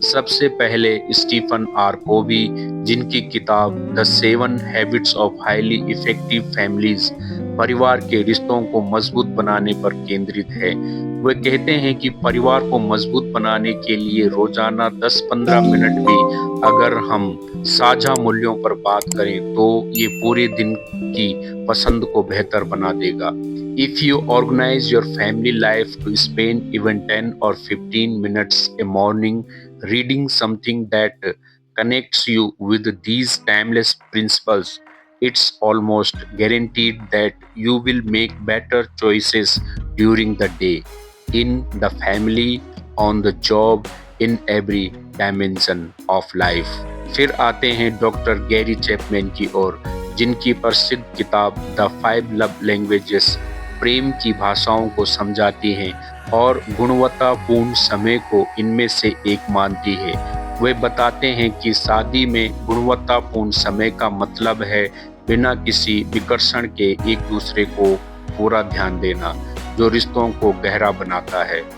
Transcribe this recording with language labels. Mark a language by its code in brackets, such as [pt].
[hi] सबसे पहले Stephen are कोवी, जिनकी किताब the 7 habits of highly effective families परिवार के रिश्तों को मजबूत बनाने पर केंद्रित है। वे कहते हैं कि परिवार को मजबूत बनाने के लिए रोजाना 10-15 मिनट भी अगर हम साझा मूल्यों पर बात करें, तो ये पूरे दिन की पसंद को बेहतर बना देगा। [en] If you organize your family life to spend even 10 or 15 minutes a morning reading something that connects you with these timeless principles, It's almost guaranteed that you will make better choices during the day, in the family, on the job, in every dimension of life. [hi] फिर आते हैं doctor Gary Chapman की ओर, जिनकी प्रसिद्ध किताब the 5 love languages प्रेम की भाषाओं को समझाती हैं और गुणवत्तापूर्ण समय को इनमें से एक मानती है। वे बताते हैं कि शादी में गुणवत्तापूर्ण समय का मतलब है बिना किसी विकर्षण के एक दूसरे को पूरा ध्यान देना, जो रिश्तों को गहरा बनाता है।